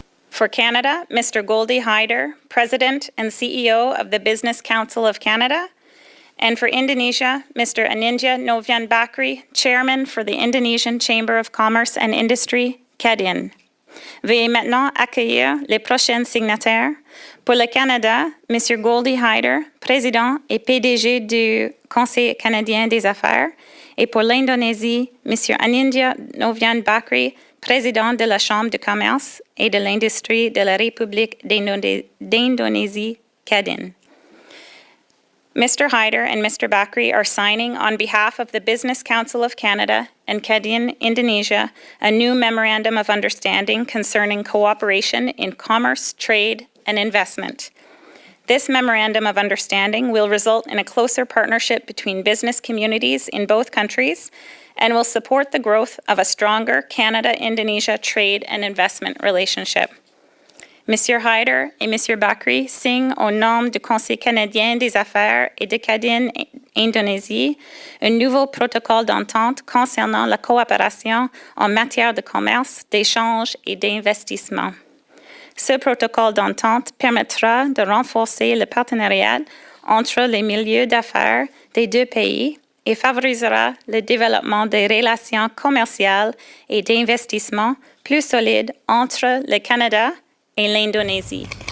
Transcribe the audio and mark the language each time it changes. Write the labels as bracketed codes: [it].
[en] For Canada, Mr. Goldie Hyder, President and CEO of the Business Council of Canada, and for Indonesia, Mr. Anindya Novian Bakri, Chairman for the Indonesian Chamber of Commerce and Industry, Kadin. [fr] Veuillez maintenant accueillir les prochains signataires. Pour le Canada, Mr. Goldie Hyder, Président et PDG du Conseil canadien des affaires, et pour l'Indonésie, M. Anindya Novian Bakri, Président de la Chambre de commerce et de l'industrie de la République d'Indonésie, Kadin. [en] Mr. Hyder and Mr. Bakri are signing on behalf of the Business Council of Canada and Canadian Indonesia a new memorandum of understanding concerning cooperation in commerce, trade, and investment. This memorandum of understanding will result in a closer partnership between business communities in both countries and will support the growth of a stronger Canada-Indonesia trade and investment relationship. [fr] Monsieur Hyder et Monsieur Bakri signent au nom du Conseil canadien des affaires et de Canada-Indonésie un nouveau protocole d'entente concernant la coopération en matière de commerce, d'échange et d'investissement. Ce protocole d'entente permettra de renforcer le partenariat entre les milieux d'affaires des deux pays et favorisera le développement des relations commerciales et d'investissement plus solides entre le Canada et l'Indonésie.